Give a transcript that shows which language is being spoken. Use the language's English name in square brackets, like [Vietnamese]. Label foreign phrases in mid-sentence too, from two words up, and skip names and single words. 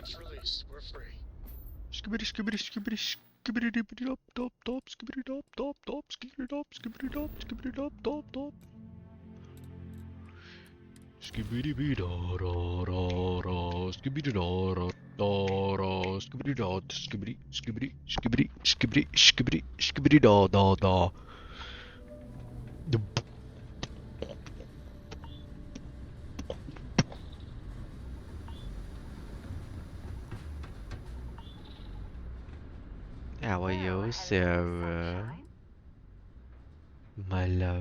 [English] That's release. We're free. Skibbity skibbity skibbity skibbity dibbity dub dub dub skibbity dub dub dub skibbity dub skibbity dub skibbity dub dub dub. Skibbity bee da da da da skibbity da da da da skibbity da skibbity skibbity skibbity skibbity skibbity skibbity da da da. How are you, Sarah? My love.